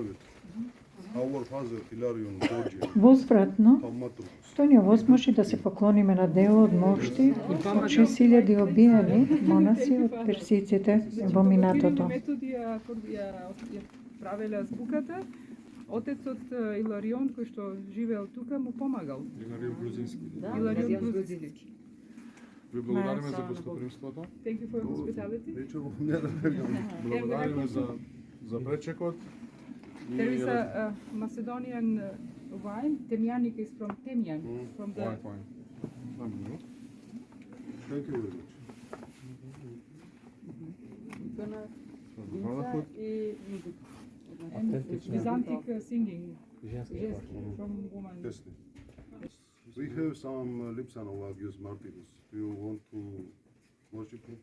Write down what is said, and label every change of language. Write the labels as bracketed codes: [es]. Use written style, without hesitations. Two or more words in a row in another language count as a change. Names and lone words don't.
[mk] Возвратно, тој ни овозможи да се поклониме на дело од мошти од 6000 обиени монаси од персиците во минатото. Правеле азбуката, отецот Иларион кој што живеел тука му помагал. Иларион Грузински. Ви благодариме за гостопримството. [en] Thank you for hospitality. [mk] Благодариме за пречекот. [en] There is a Macedonian wine. Temjanik is from Temjan. From the Wine. Thank you very much. and Byzantic singing from woman. Yes. We have some Lipsanov Agios Martinus. Do you want to worship him?